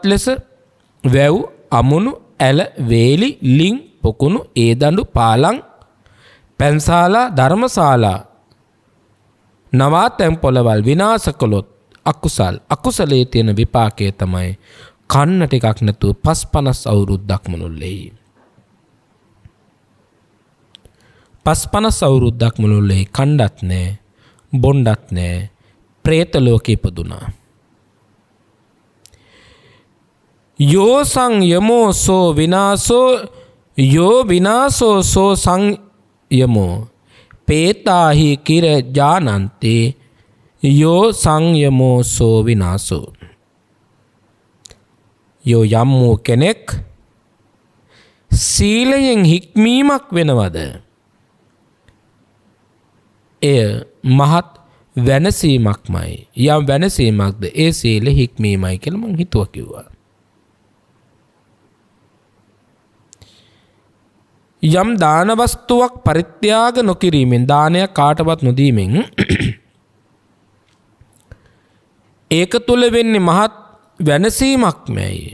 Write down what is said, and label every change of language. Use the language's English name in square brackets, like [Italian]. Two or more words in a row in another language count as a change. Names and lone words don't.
[Sinhala] ලෙස වැව්, අමුණු, ඇල, වේලි, ලිං, පොකුණු, ඒදඬු, පාලං, පැන්සාලා, ධර්මශාලා, නවාතැන් පොළවල් විනාශ කළොත් අකුසලයේ තියෙන විපාකය තමයි කන්න ටිකක් නැතුව 50 අවුරුද්දක් මුළුල්ලේ පස්පනස් අවුරුද්දක් මුළුල්ලේ කණ්ඩත් නෑ බොණ්ඩත් නෑ ප්‍රේත ලෝකෙ ඉපදුනා. [Pali] යෝ සංයමෝ සෝ විනාසෝ යෝ විනාසෝ සෝ සංයමෝ පේතාහි කිර ජානන්තේ යෝ සංයමෝ සෝ විනාසෝ. [Sinhala] යෝ යම් වූ කෙනෙක් සීලයෙන් හික්මීමක් වෙනවද එය මහත් වෙනසීමක්මයි. යම් වෙනසීමක්ද ඒ සීල හික්මීමයි කියලා මං හිතුවා කිව්වා. යම් දාන වස්තුවක් පරිත්‍යාග නොකිරීමෙන් දානයක් කාටවත් නොදීමෙන් ඒක තුල වෙන්නේ මහත් වෙනසීමක්මයි.